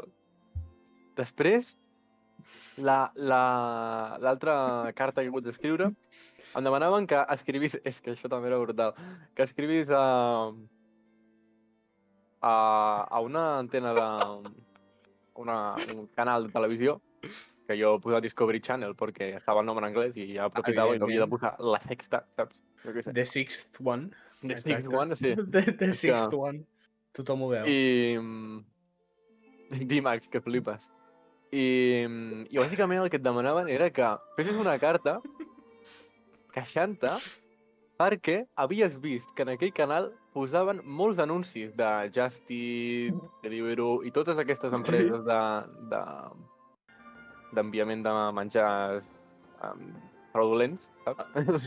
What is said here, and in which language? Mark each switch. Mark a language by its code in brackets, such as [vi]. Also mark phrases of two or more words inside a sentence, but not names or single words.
[ca] Després, l'altra carta que he hagut d'escriure, em demanaven que escrivís, és que això també era brutal, que escrivís a una antena un canal de televisió, que jo he posat Discovery Channel perquè estava el nom en anglès i ja aprofitava i havia de posar la sexta, saps? [en] The sixth one. The sixth one, sí. The sixth one. [ca] Tothom ho veu. Dimax, que flipes. I bàsicament el que et demanaven era que fessis una carta queixant-te perquè havies vist que en aquell canal posaven molts anuncis de Just Eat, Deliveroo i totes aquestes empreses d'enviament de menjars fraudulents, saps?